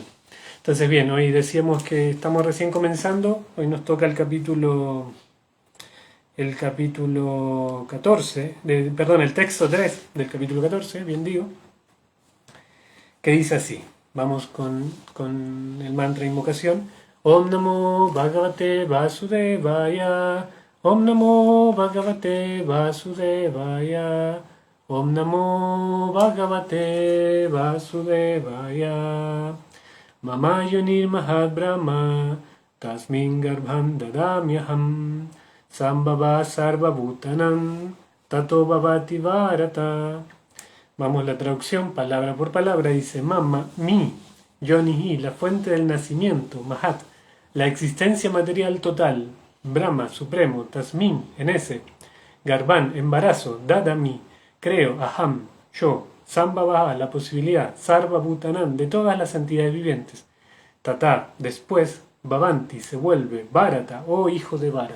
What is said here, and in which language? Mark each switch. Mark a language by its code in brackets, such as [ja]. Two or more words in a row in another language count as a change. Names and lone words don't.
[es] Entonces, bien, hoy decíamos que estamos recién comenzando, hoy nos toca el capítulo 14, el texto 3 del capítulo 14, bien digo, que dice así. Vamos con el mantra de invocación. [sa] ॐ नमो भगवते वासुदेवाय. ॐ नमो भगवते वासुदेवाय. ॐ नमो भगवते वासुदेवाय. मम योनिर् महद् ब्रह्म। तस्मिन् गर्भं दधाम्यहम्. सम्भव सर्व भूतानाम्. ततो भवति भारत. [es] Vamos, la traducción palabra por palabra dice: Mama, mi, Yonihi, la fuente del nacimiento, Mahat, la existencia material total, Brahma, supremo, Tasmin, en ese, Garbhan, embarazo, Dadami, creo, Aham, yo, Sambhava, la posibilidad, [sa] सर्व भूतानाम्, [es] de todas las entidades vivientes, Tata, después, Bhavanti, se vuelve, Bharata, oh hijo de Bharata.